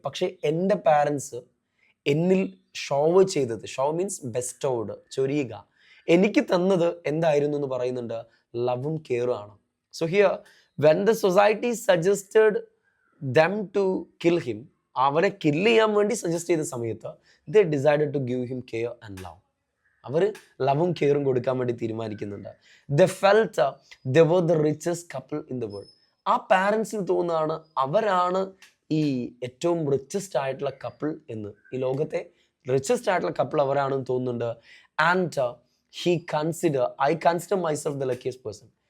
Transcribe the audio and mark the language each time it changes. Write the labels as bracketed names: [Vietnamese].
[Malayalam] പക്ഷേ എൻ്റെ പാരൻസ് എന്നിൽ ഷോവ് ചെയ്തത്, [English] shower means bestowed, [Malayalam] ചൊരിയുക, എനിക്ക് തന്നത് എന്തായിരുന്നു എന്ന് പറയുന്നുണ്ട്? ലവും കെയറും ആണ്. [English] so here when the society suggested them to kill him, [Malayalam] അവരെ കില്ല് ചെയ്യാൻ വേണ്ടി സജസ്റ്റ് ചെയ്ത സമയത്ത് [English] they decided to give him care and love. [Malayalam] അവർ ലവും കെയറും കൊടുക്കാൻ വേണ്ടി തീരുമാനിക്കുന്നുണ്ട്. [English] They felt they were the richest couple in the world. [Malayalam] ആ പാരൻസിന് തോന്നുന്നതാണ് അവരാണ് ഈ ഏറ്റവും റിച്ചസ്റ്റ് ആയിട്ടുള്ള കപ്പിൾ എന്ന്, ഈ ലോകത്തെ റിച്ചസ്റ്റ് ആയിട്ടുള്ള കപ്പിൾ അവരാണെന്ന് തോന്നുന്നുണ്ട്. [English] And I consider myself the luckiest person.